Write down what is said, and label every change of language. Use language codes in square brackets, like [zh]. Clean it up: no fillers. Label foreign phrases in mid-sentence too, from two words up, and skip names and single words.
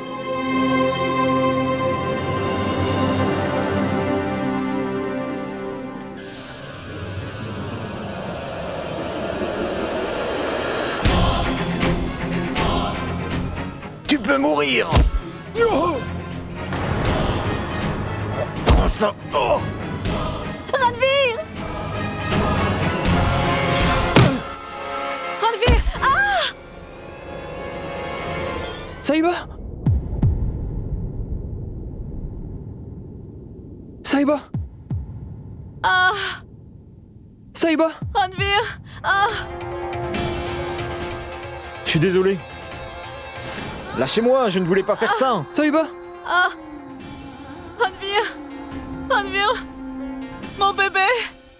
[fr] Tu peux mourir! Prends ça! Oh! Ranveer! Ranveer! Ah! Saïba! Saïba! Ah! Saïba! Ranveer! Ah! Je suis désolé. Lâchez-moi, je ne voulais pas faire ça. Saïba! Ah! Ranveer! Ranveer! Mon bébé!